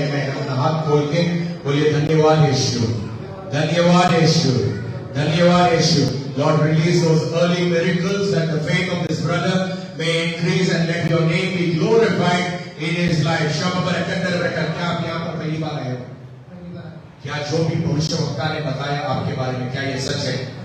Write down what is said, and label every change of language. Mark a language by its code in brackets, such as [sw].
[hi] अपना हाथ खोल के बोलिए धन्यवाद यीशु, धन्यवाद यीशु, धन्यवाद यीशु। [en] Lord, release those early miracles that the faith of this brother may increase and let your name be glorified in his life. Shama Barakandar Barakat. [hi] क्या आप यहाँ पर पहली बार आए हो? क्या जो भी भविष्यवक्ता ने बताया आपके बारे में क्या ये सच है?